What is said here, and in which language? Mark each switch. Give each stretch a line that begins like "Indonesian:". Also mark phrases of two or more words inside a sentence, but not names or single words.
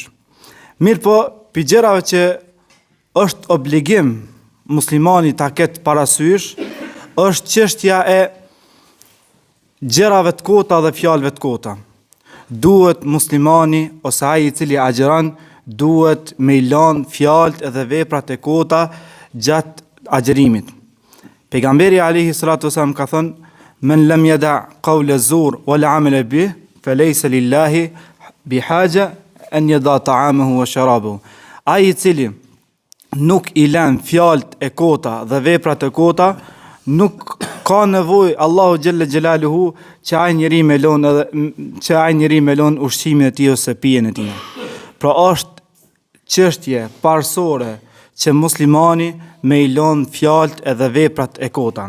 Albanian: Mirë po, për gjërave që është obligim muslimani ta ketë parasysh, është çështja e gjërave të kota dhe fjalëve të kota. Duhet muslimani ose ai i cili agjeron duhet me i lanë fjalët edhe veprat e kota gjatë agjerimit.
Arabic: Pejgamberi عليه الصلاة والسلام
Albanian: ka thënë:
Arabic: "من لم يدع قول الزور والعمل به، فليس لله حاجة أن يدع طعامه وشرابه."
Albanian: Ai i cili nuk i lën fjalët e kota dhe veprat e kota, nuk ka nevojë Allahu
Arabic: جل جلاله
Albanian: që ai njeri me lon ushqimin e tij ose pijen e tij. Pra është çështje parsorë që muslimani me i lon fjalët edhe veprat e kota.